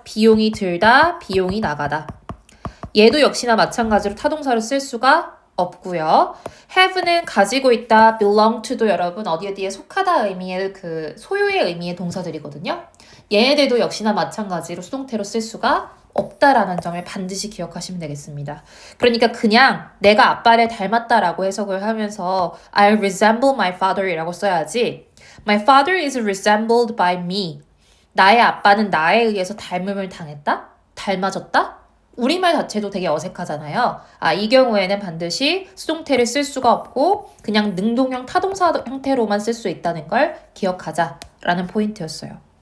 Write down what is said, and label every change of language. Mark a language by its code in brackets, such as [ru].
[ko] 비용이 들다, 비용이 나가다. 얘도 역시나 마찬가지로 타동사를 쓸 수가 없고요. have는 가지고 있다, belong to도 여러분 어디에 속하다 의미의 그 소유의 의미의 동사들이거든요. 얘네들도 역시나 마찬가지로 수동태로 쓸 수가 없다라는 점을 반드시 기억하시면 되겠습니다. 그러니까 그냥 내가 아빠를 닮았다라고 해석을 하면서 [en] I resemble my father [ko] 이라고 써야지 [en] My father is resembled by me. [ko] 나의 아빠는 나에 의해서 닮음을 당했다? 닮아졌다? 우리말 자체도 되게 어색하잖아요. 이 경우에는 반드시 수동태를 쓸 수가 없고 그냥 능동형 타동사 형태로만 쓸 수 있다는 걸 기억하자라는 포인트였어요.